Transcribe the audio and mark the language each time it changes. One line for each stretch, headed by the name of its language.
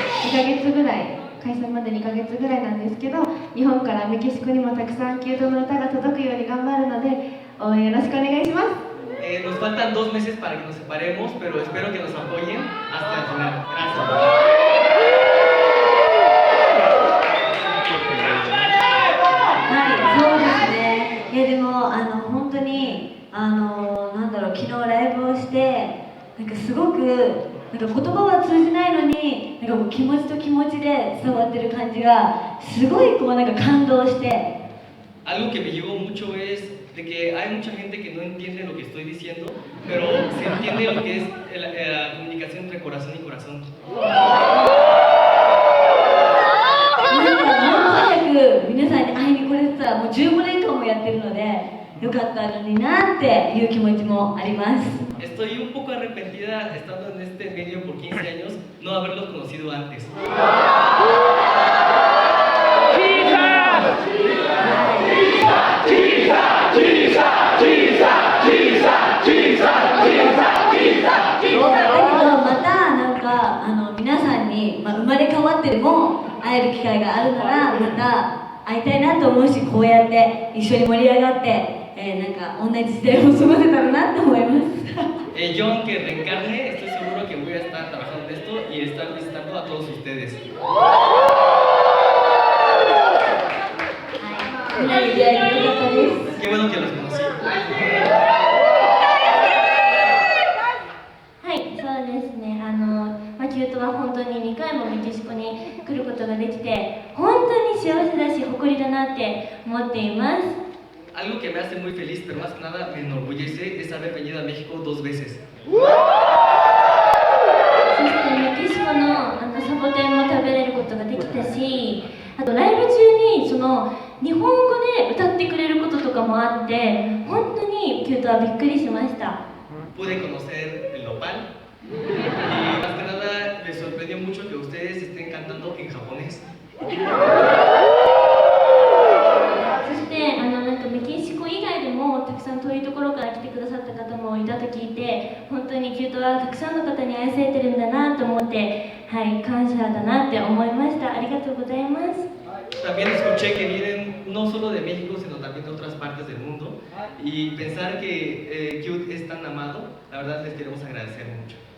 Japanese: 2ヶ月ぐらい、解散まで2ヶ月ぐらいなんですけど、日本からメキシコにもたくさんキュートの歌が届くように頑張るので、応援よろしくお願いします。
Spanish: Nos faltan 2 meses para que nos separemos, pero espero que nos apoyen hasta el final. Gracias.
Japanese: はい、そうですね。でも本当になんだろう、昨日ライブをしてなんかすごく。なんか言葉は通じないのに、なんかもう気持ちと気持ちで伝わってる感じがすごいこうなんか感動して。
Spanish: Algo que me llegó mucho es de que hay mucha gente que no entiende lo que estoy diciendo, pero se entiende lo que es la comunicación entre corazón y corazón.
Japanese: なんかもっと早く皆さんに会いに来れてたらもう15年間もやってるので。よかったのになっていう気持ちもあります。
Spanish: Estoy un poco arrepentida estando en este medio por 15 años no haberlos conocido antes.
Japanese: またなんか皆さんに、生まれ変わってでも会える機会があるならまた会いたいなと思うし、こうやって一緒に盛り上がってなんか同じ時代を過ごせたらなって思います。
Spanish: Yo aunque reencarne, estoy seguro que voy a estar trabajando en esto y estar visitando a todos ustedes.
Japanese: みんなに出会えてよかったです。
Spanish: Qué bueno que los conocí.
Japanese: はい、そうですね。キュートは本当に2回もメキシコに来ることができて、本当に幸せだし誇りだなって思っています。
Spanish: Algo que me hace muy feliz, pero más que nada me enorgullece, es haber venido a México 2 veces.
Japanese: そしてメキシコのサボテンも食べれることができたし、あとライブ中にその日本語で歌ってくれることとかもあって、本当にキュートはびっくりしました。
Spanish: Pude conocer el nopal y más que nada me sorprendió mucho que ustedes estén cantando en japonés.
Japanese: そしてなんかメキシコ以外でもたくさん遠いところから来てくださった方もいたと聞いて、本当にキュートはたくさんの方に愛されてるんだなと思って、はい、感謝だなって思いました。ありがとうございます。
Spanish: También escuché que vienen no solo de México, sino también de otras partes del mundo. Y pensar que Cute es tan amado, la verdad les queremos agradecer mucho.